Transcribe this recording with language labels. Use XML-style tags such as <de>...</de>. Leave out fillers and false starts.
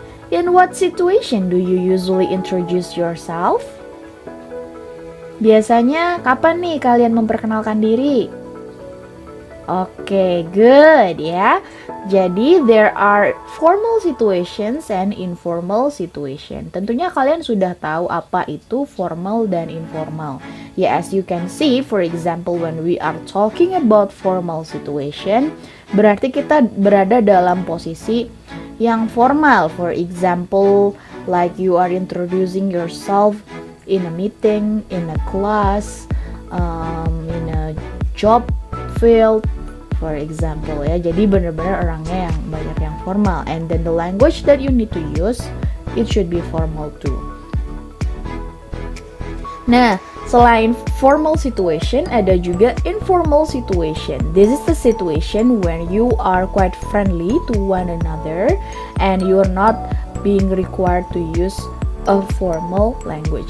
<en>In what situation do you usually introduce yourself?</en> <id>Biasanya kapan nih kalian memperkenalkan diri? Oke, good ya.</id> <en>Jadi there are formal situations and informal situation.</en> <id>Tentunya kalian sudah tahu apa itu formal dan informal.</id> <en>Ya, as you can see, for example, when we are talking about formal situation,</en> <id>berarti kita berada dalam posisi yang formal.</id> <en>For example, like you are introducing yourself in a meeting, in a class, in a job field, for example ya.</en> <id>Jadi benar-benar orangnya yang banyak yang formal.</id> <en>And then the language that you need to use, it should be formal too.</en> <id>Nah, selain formal situation, ada juga informal situation.</id> <en>This is the situation when you are quite friendly to one another and you are not being required to use a formal language.</en>